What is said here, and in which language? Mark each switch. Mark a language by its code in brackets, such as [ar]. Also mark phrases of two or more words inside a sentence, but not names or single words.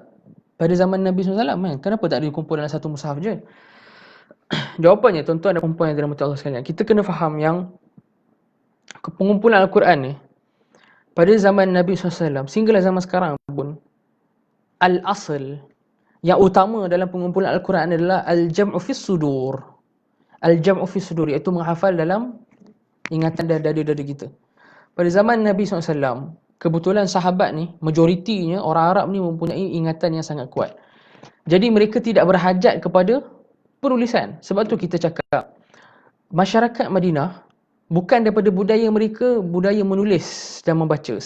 [ms] Pada zaman Nabi SAW kan, kenapa tak dikumpul dalam satu mushaf je? Jawapannya, tuan-tuan dan puan yang dirahmati Allah sekalian, kita kena faham yang pengumpulan Al-Quran ni pada zaman Nabi SAW sehinggalah zaman sekarang pun, al-asl yang utama dalam pengumpulan Al-Quran adalah [ar] الجمع في الصدور. الجمع في الصدور, [ms] iaitu menghafal dalam ingatan dan dada-dada kita. Pada zaman Nabi SAW, kebetulan sahabat ni, majoritinya orang Arab ni mempunyai ingatan yang sangat kuat. Jadi mereka tidak berhajat kepada penulisan. Sebab tu kita cakap, masyarakat Madinah bukan daripada budaya mereka budaya menulis dan membaca.